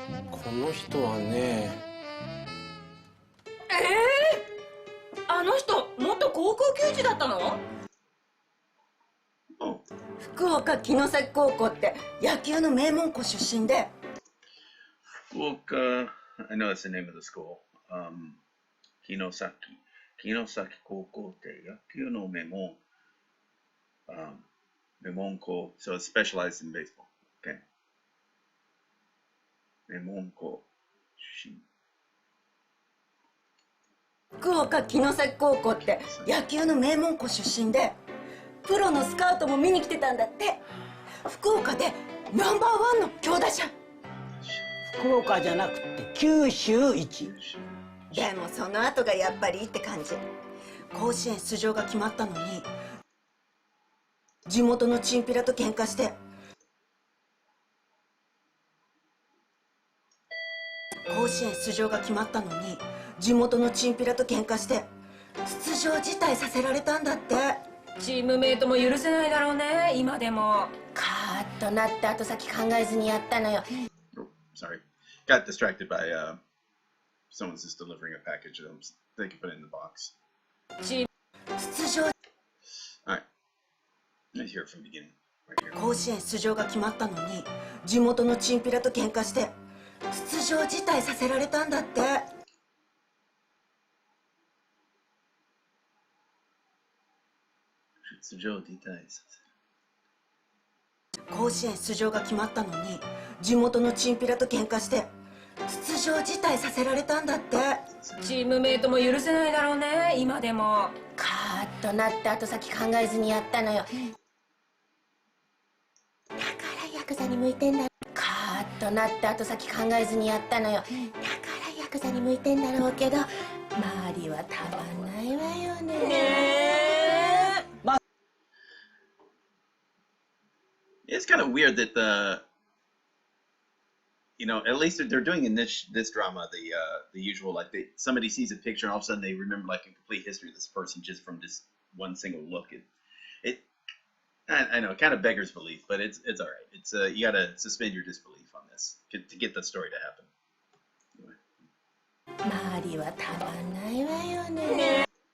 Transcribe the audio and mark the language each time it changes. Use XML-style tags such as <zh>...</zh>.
<ja>この人はね。あの人元高校球児だったの？福岡城崎高校って野球の名門校出身で。</ja> <en>Fukuoka, I know that's the name of the school.</en> <ja>城崎高校って野球の名門、名門校、</ja> <en>so it's specialized in baseball. Okay.</en> <ja>名門校出身。福岡城崎高校って野球の名門校出身で、プロのスカウトも見に来てたんだって。福岡でナンバーワンの強打者。福福岡じゃなくて九州一。でもその後がやっぱりって感じ。甲子園出場が決まったのに地元のチンピラと喧嘩して、甲子園出場が決まったのに地元のチンピラと喧嘩して出場辞退させられたんだって。チームメイトも許せないだろうね、今でも。カーッとなって後先考えずにやったのよ。</ja> <en>Oh, sorry. Got distracted by someone's just delivering a package. They can put it in the box.</en> <ja>出場</ja> <en>Alright. Let's hear it from the beginning. Right here.</en> <ja>甲子園出場が決まったのに地元のチンピラと喧嘩して出場辞退させられたんだって。出場辞退させる。甲子園出場が決まったのに地元のチンピラと喧嘩して出場辞退させられたんだって。チームメイトも許せないだろうね、今でも。カーッとなって後先考えずにやったのよ。だからヤクザに向いてんだ。カーッとなって後先考えずにやったのよ。だからヤクザに向いてんだろうけど、周りはたまんないわよね。</ja> <en>It's kind of weird that at least they're doing in this drama the usual, like somebody sees a picture and all of a sudden they remember like a complete history of this person just from just one single look. I know it kind of beggars belief, but it's all right. It's you gotta suspend your disbelief on this to get the story to happen. Anyway.</en> <ja>周りはたまんないわよね。</ja>